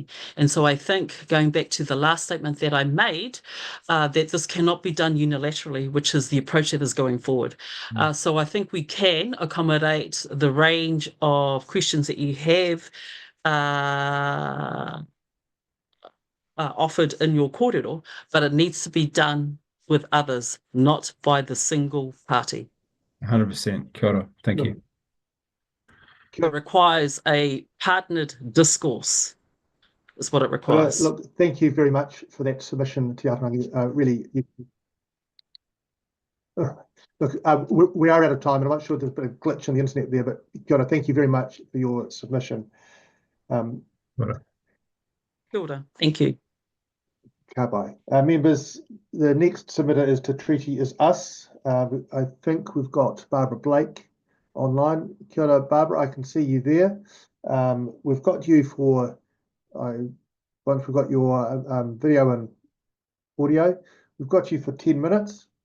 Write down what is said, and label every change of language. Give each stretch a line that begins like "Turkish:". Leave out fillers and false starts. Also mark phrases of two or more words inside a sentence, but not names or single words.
English: And so I think, going back to the last statement that I made, that this cannot be done unilaterally, which is the approach that is going forward. So I think we can accommodate the range of questions that you have offered in your kōrero, but it needs to be done with others, not by the single party.
Māori: 100%. Kia ora.
English: Thank you. It requires a partnered discourse, is what it requires. Look, thank you very much for that submission, Te Aotearoa. Really, look, we are out of time, and I'm not sure there's been a glitch on the internet there, but
Māori: kia ora,
English: thank you very much for your submission.
Māori: Kia ora.
English: Thank you.
Māori: Ka pai.
English: Members, the next submitter is to Treaty is Us. I think we've got Barbara Blake online. Kia ora, Barbara, I can see you there. We've got you for, once we've got your video and audio, we've got you for 10 minutes.